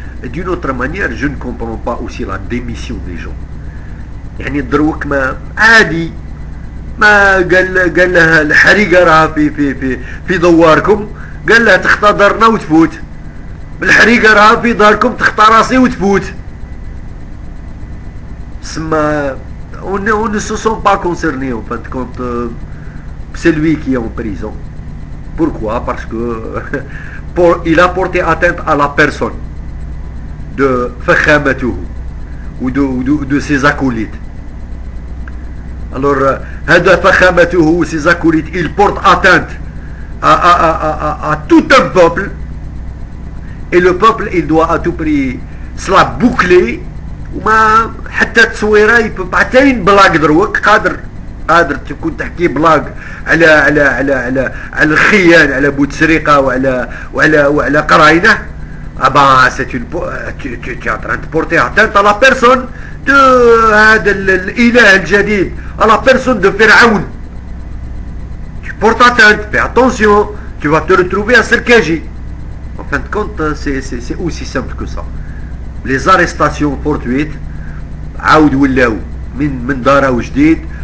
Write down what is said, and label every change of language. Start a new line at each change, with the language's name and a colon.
French: Et d'une autre manière, je ne comprends pas aussi la démission des gens.
Arabic: يعني دروك ما عادي ما قال لها الحريقة راها في دواركم، قال لها تختارنا وتفوت. الحريقة راها في داركم تختاراسي وتفوت.
French: سما on ne se sent pas concerné en fin de compte. C'est lui qui est en prison. Pourquoi? Parce que il a porté atteinte à la personne de Fakhamatuhu ou de ses acolytes. Alors, Hada Fakhamatuhu ou ses acolytes, ils portent atteinte à tout un peuple, et le peuple, il doit à tout prix se la boucler.
Arabic: وما حتى التصويره يبقى حتى بلاك دروك قادر تكون تحكي بلاك على الخيان، على بوتسرقه وعلى قراينه.
French: ابا سي tu es en train de porter atteinte à la personne de
Arabic: هذا الاله الجديد،
French: à la personne de Pharaon. Tu portes atteinte, fais attention, tu vas te retrouver à Serkaji. En fin de compte, c'est aussi simple que ça. Les arrestations fortuites
Arabic: عاود ولاو من داره وجديد.